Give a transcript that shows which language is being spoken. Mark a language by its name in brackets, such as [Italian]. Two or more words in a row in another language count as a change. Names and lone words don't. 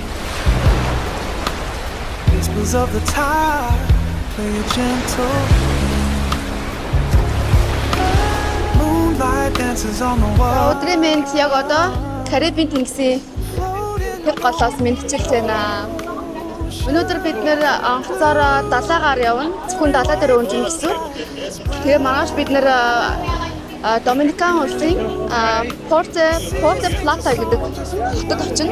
[English] Whispers of the tide play a gentle game. Moonlight dances on the wall. [Mongolian] Өдрийн мэнд яг одоо Карибын тэнгисийн тэг голоос мэдчилж байна. Өнөөдөр бид нэр анхцаараа далайгаар явна. Зөвхөн далай дээр өнжин гэсэн. Тэгээ маргааш бид нэр Доминикан улсын Порте Плата гэдэг хотод очино.